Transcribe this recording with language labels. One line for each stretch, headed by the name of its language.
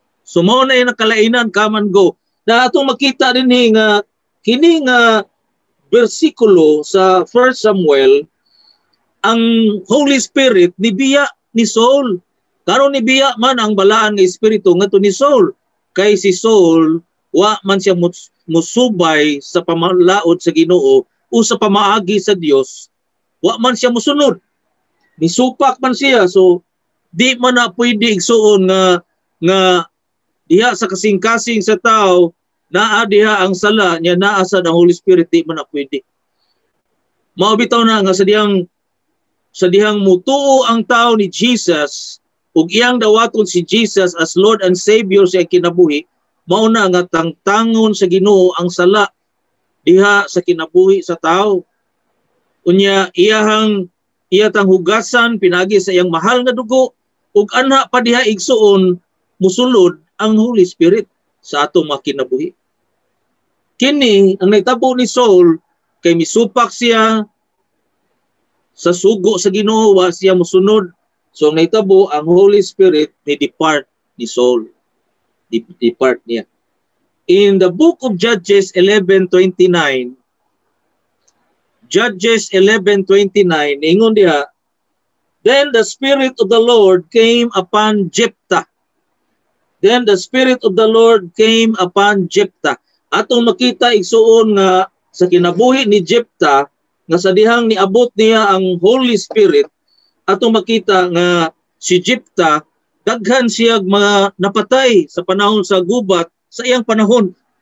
Cebuano: So mao na nakalainan
English: come and go.
Cebuano: Na atong makita din nga kini nga bersikulo sa 1 Samuel, ang Holy Spirit nibiya ni Saul. Karon nibiya man ang balaan nga espiritu ngadto ni Saul. Kay si Saul wa man siya musubay sa pamalaod sa Ginoo o sa pamaagi sa Dios. Wa man siya musunod. Nisupak man siya, so di man na pwede igsuon nga diha sa kasing-kasing sa tao naa diha ang sala niya naa sa ang Holy Spirit, di man na pwede. Mao bitaw na nga sa dihang mutuo ang tao ni Jesus ug iyang dawaton si Jesus
English: as Lord and Savior
Cebuano: sa kinabuhi, mao na nga tangtangon sa Ginoo ang sala diha sa kinabuhi sa tao. Unya iyatang hugasan pinagi sa iyang mahal nga dugo ug ana pa diha igsuon musulod ang Holy Spirit sa atong makinabuhi. Kini ang nahitabo ni Saul kay misupak siya sa sugo sa Ginoo, wa siya musunod. So ang nahitabo ang Holy Spirit ni depart ni Saul. Depart niya.
English: In the book of Judges 11:29, Judges 11:29,
Cebuano: ingon diha,
English: then the Spirit of the Lord came upon Jephthah. Then the Spirit of the Lord came upon Jephthah.
Cebuano: Atong makita igsuon nga sa kinabuhi ni Jephthah nga sa dihang niabot niya ang Holy Spirit, atong makita nga si Jephthah daghan siya mga napatay sa panahon sa gubat sa iyang panahon.